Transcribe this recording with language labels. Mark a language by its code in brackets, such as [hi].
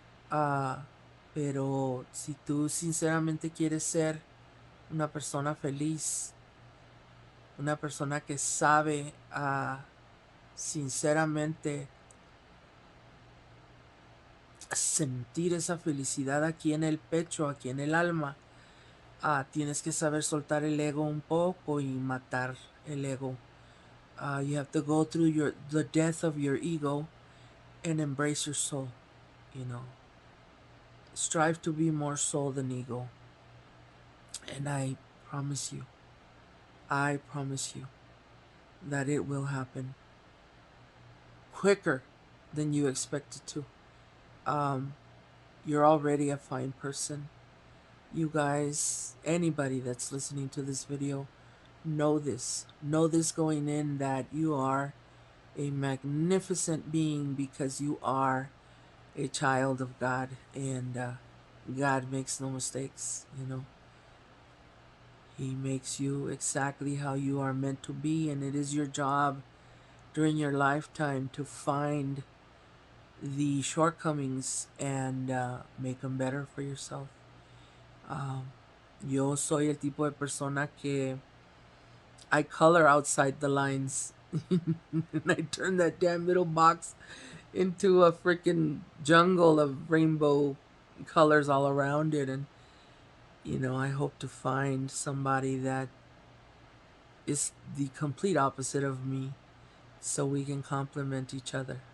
[es] Ah, pero si tú sinceramente quieres ser una persona feliz, una persona que sabe sinceramente sentir esa felicidad aquí en el pecho, aquí en el alma, tienes que saber soltar el ego un poco y matar el ego. [en] You have to go through the death of your ego and embrace your soul. You know, strive to be more soul than ego. And promise you, I promise you that it will happen quicker than you expected to. Um, you're already a fine person. You guys, anybody that's listening to this video, know this. Know this going in that you are a magnificent being because you are a child of God and God makes no mistakes, He makes you exactly how you are meant to be, and it is your job during your lifetime to find the shortcomings and make them better for yourself. [es] Yo soy el tipo de persona que [en] I color outside the lines. And I turn that damn middle box into a freaking jungle of rainbow colors all around it. And, I hope to find somebody that is the complete opposite of me so we can complement each other.